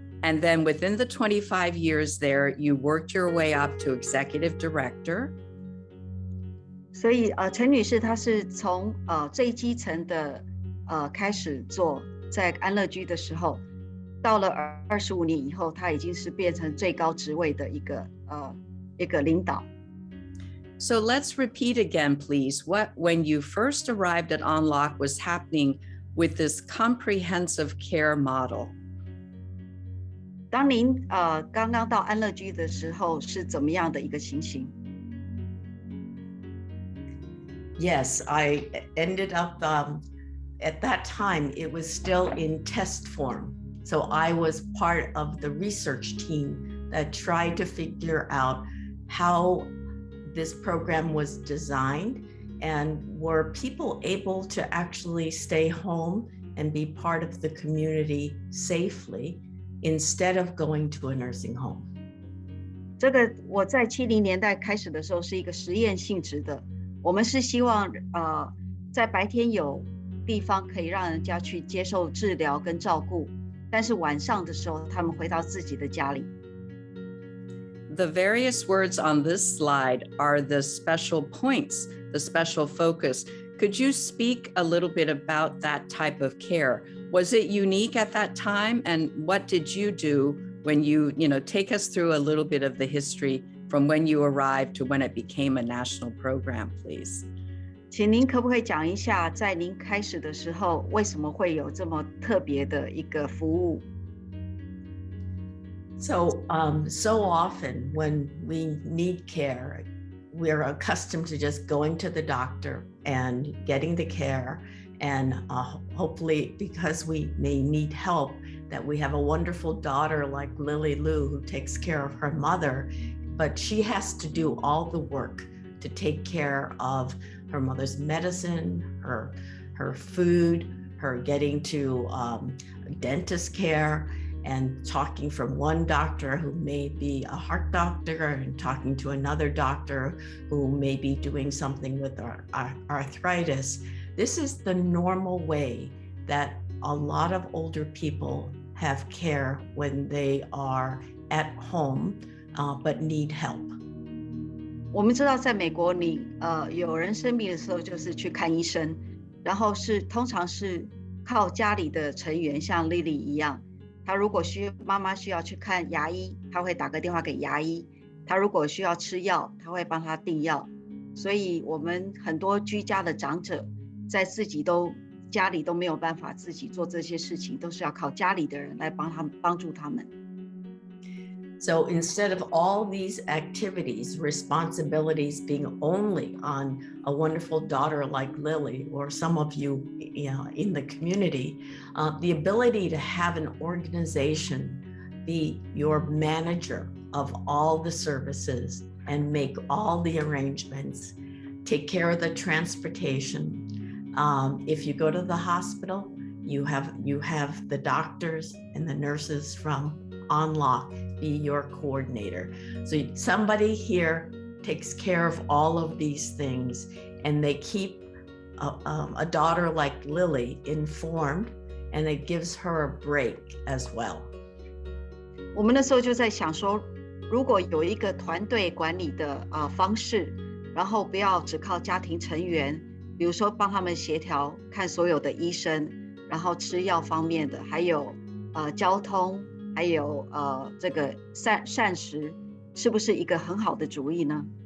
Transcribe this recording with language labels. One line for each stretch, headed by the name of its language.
English: And then within the 25 years there, you worked your way up to executive director.
Chinese: 所以陈女士她是从最基层的开始做，在安乐居的时候，到了25年以后，她已经是变成最高职位的一个领导。
English: So let's repeat again, please. When you first arrived at Unlock was happening with this comprehensive care model?
Chinese: 当您刚刚到安乐居的时候是怎么样的一个情形？
English: Yes, I ended up at that time it was still in test form. So I was part of the research team that tried to figure out how this program was designed, and were people able to actually stay home and be part of the community safely instead of going to a nursing home.
Chinese: 这个我在70年代开始的时候是一个实验性质的，我们是希望在白天有地方可以让人家去接受治疗跟照顾，但是晚上的时候他们回到自己的家里。
English: The various words on this slide are the special points, the special focus. Could you speak a little bit about that type of care? Was it unique at that time? And what did you do when you take us through a little bit of the history from when you arrived to when it became a national program, please?
Chinese: 请您可不可以讲一下，在您开始的时候，为什么会有这么特别的一个服务？
English: So often when we need care, we're accustomed to just going to the doctor and getting the care. And hopefully, because we may need help, that we have a wonderful daughter like Lily Lou who takes care of her mother, but she has to do all the work to take care of her mother's medicine, her food, her getting to dentist care. and talking from one doctor who may be a heart doctor and talking to another doctor who may be doing something with our arthritis. This is the normal way that a lot of older people have care when they are at home, but need help.
Chinese: 我们知道在美国有人生病的时候就是去看医生，然后通常是靠家里的成员，像 Lily 一样，她如果妈妈需要去看牙医，她会打个电话给牙医，她如果需要吃药，她会帮她订药。所以我们很多居家的长者在家里都没有办法自己做这些事情，都是要靠家里的人来帮助他们。
English: So instead of all these activities, responsibilities being only on a wonderful daughter like Lily or some of you, in the community, the ability to have an organization be your manager of all the services and make all the arrangements, take care of the transportation. If you go to the hospital, you have the doctors and the nurses from Unlock be your coordinator. So somebody here takes care of all of these things, and they keep a daughter like Lily informed, and it gives her a break as well.
Chinese: 我们那时候就在想说，如果有一个团队管理的方式，然后不要只靠家庭成员，比如说帮他们协调看所有的医生，然后吃药方面的，还有交通。还有这个膳食，是不是一个很好的主意呢？